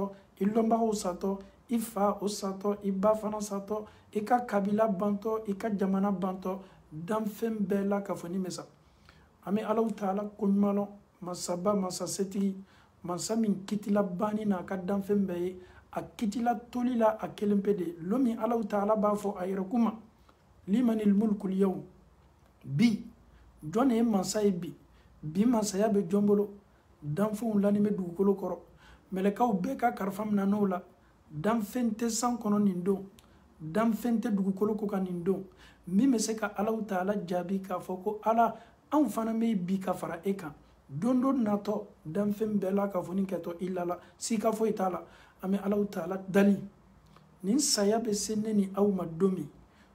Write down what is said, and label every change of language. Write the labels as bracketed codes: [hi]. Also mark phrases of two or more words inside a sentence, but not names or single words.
[bm] i lɔnbagaw satɔ i fa o satɔ i ba fana satɔ i ka kabila bantɔ i ka jamana bantɔ danfɛn bɛɛ la k'a fɔ ni mesa an bɛ Allahu taala koɲuman lɔn masaba masa setigi masa min kitila bani na a ka danfɛn bɛɛ ye a kitila toli la a kelenpele lo min Allahu taala b'a fɔ a yɛrɛ kuma [ar] لمن الملك اليوم [bm] bi jɔn ye mansa ye bi mansaya bɛ jɔn bolo danfɛnw lani bɛ dugukolo kɔrɔ mɛlɛkaw bɛɛ ka kalifa minɛ n'o la danfɛn tɛ san kɔnɔ nin don danfɛn tɛ dugukolo ko kan nin don min bɛ se ka Allahu taala jaabi k'a fɔ ko ala anw fana bɛ bi ka fara e kan don dɔ natɔ danfɛn bɛɛ la k'a fɔ nin kɛtɔ i la sika foyi t'a la an bɛ Allahu taala dali nin saya bɛ se ne ni aw ma don min ko